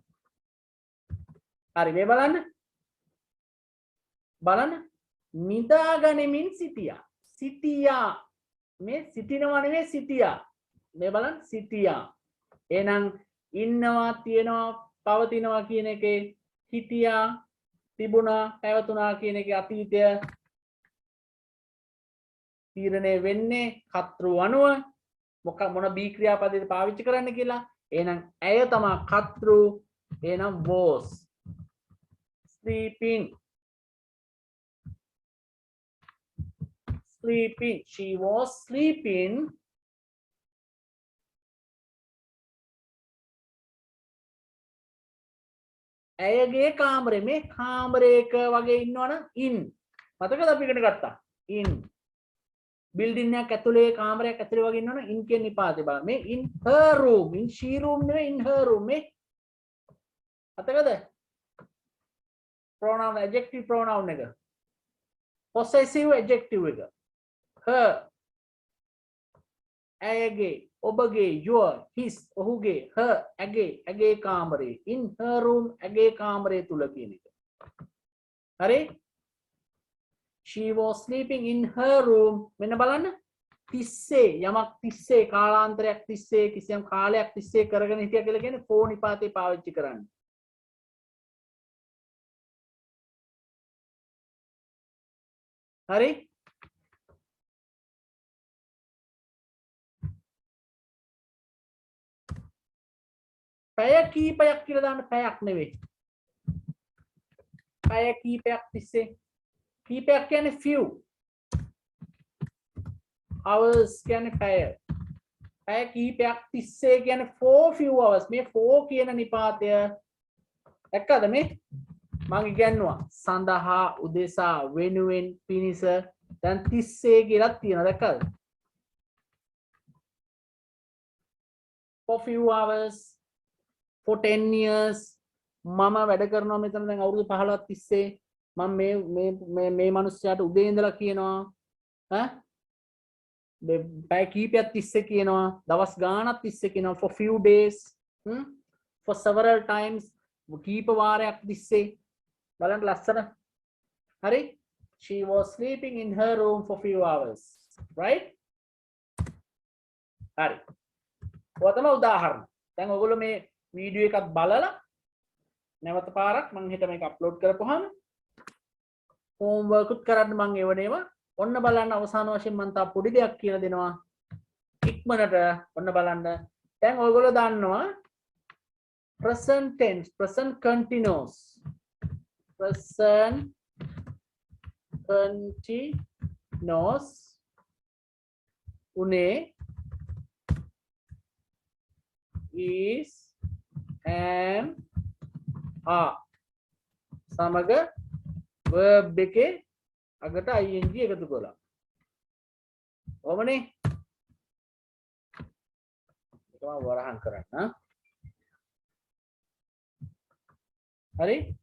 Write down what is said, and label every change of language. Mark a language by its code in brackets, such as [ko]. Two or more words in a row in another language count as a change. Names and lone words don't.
[si] හරි මේ බලන්න නිදාගනිමින් සිටියා මේ සිටිනවා නෙවෙයි සිටියා මේ බලන්න සිටියා එහෙනම් ඉන්නවා තියෙනවා පවතිනවා කියන එකේ හිටියා තිබුණා පැවතුණා කියන එකේ අතීතය තීරණය වෙන්නේ කර්තෘ අනුව මොන B ක්‍රියාපදයට පාවිච්චි කරන්න කියලා. එහෙනම් ඇය තමයි කර්තෘ. එහෙනම් [en] was sleeping. She was sleeping [si] ඇයගේ කාමරේ. මේ කාමරයක වගේ ඉන්නවනම් in මතකද අපි ඉගෙන ගත්තා [en] in building [si] එකක් ඇතුලේ කාමරයක් ඇතුලේ වගේ ඉන්නවනම් in කියන නිපාතේ බලන්න. [en] මේ in her room, in she room නෙවෙයි in her room. [si] මේ මතකද [en] pronoun adjective pronoun [si] එක [en] possessive adjective [si] එක her ඇයගේ ඔබගේ [en] your his [si] ඔහුගේ her ඇගේ කාමරේ [en] in her room [si] ඇගේ කාමරය තුල කියන එක. හරි? [en] she was sleeping in her room. [si] මෙන්න බලන්න. තිස්සේ යමක් තිස්සේ කාලාන්තරයක් තිස්සේ කිසියම් කාලයක් තිස්සේ කරගෙන හිටියා කියලා කියන්නේ for නිපාතේ පාවිච්චි කරන්නේ. හරි? පැය කීපයක් කියලා දාන්න. පැයක් නෙවෙයි. පැය කීපයක් තිස්සේ. කීපයක් කියන්නේ few. hours කියන්නේ පැය. පැය කීපයක් තිස්සේ කියන්නේ [en] for few hours. [si] මේ for කියන නිපාතය දැක්කද මේ? මම ඉගෙනුවා සඳහා උදෙසා වෙනුවෙන් පිනිස. දැන් තිස්සේ කියලා තියෙනවා දැක්කද? [en] for few hours, for 10 years. [si] මම වැඩ කරනවා මෙතන දැන් අවුරුදු 15ක් තිස්සේ. මම මේ මිනිස්සයාට උදේ ඉඳලා කියනවා ඈ පැය කීපයක් තිස්සේ කියනවා දවස් ගාණක් තිස්සේ කියනවා [en] for few days for several times [si] කීප වාරයක් තිස්සේ බලන්න ලස්සන. හරි? [en] she was sleeping in her room for few hours, right? [si] හරි. ඔය තමයි උදාහරණ. දැන් ඔයගොල්ලෝ මේ වීඩියෝ එකක් බලලා නැවත පාරක් මම හිත මේක අප්ලෝඩ් කරපුවාම homework උත් කරන්න මම එවනේවා. ඔන්න බලන්න අවසාන වශයෙන් මම තා පොඩි දෙයක් කියලා දෙනවා. ඉක්මනට ඔන්න බලන්න. දැන් ඔයගොල්ලෝ දන්නවා [en] present tense, present continuous. Present continuous උනේ is am are සමග verb [si] එකේ අගට [en] ing [si] එකතු කළා. ඔමනේ. ඒක මම වරහන් කරන්න. හරි?